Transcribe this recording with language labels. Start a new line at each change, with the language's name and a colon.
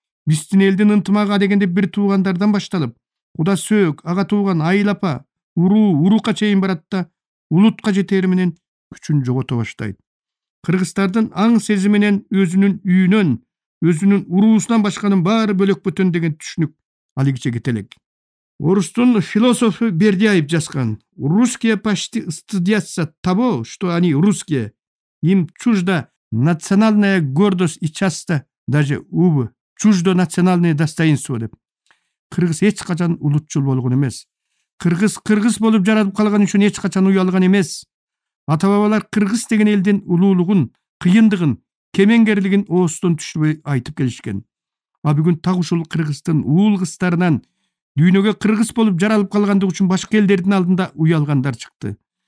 Kyrgyz: Биздин элдин ынтымагы дегенде бир туугандардан башталып, куда сөөк, ага тууган, айыл апа, уруука чейин барат да, улутка жетери менен күчүн жогото баштайт. Кыргыздардын аң сезими менен өзүнүн үйүнөн, өзүнүн уруусунан башканын баары бөлөк бөтөн деген түшүнүк алигиче кете элек. Орустун философу Бердяев жазган:
Russian: «Русские почти стыдятся того, что они русские. Им чужда национальная гордость и часто даже чуждо национальное достоинство»
Kyrgyz: деп. Кыргыз эч качан улутчул болгон эмес. Кыргыз болуп жаралып калган үчүн эч качан уялган эмес. Ата-бабалар кыргыз деген элдин улуулугун, кыйындыгын, кемеңгерлигин оостон түшүрбөй айтып келишкен. А бүгүн так ушул Кыргыздын уул кыздарынан дүйнөгө кыргыз болуп жаралып калгандыгы үчүн башка элдердин алдында уялгандар чыкты.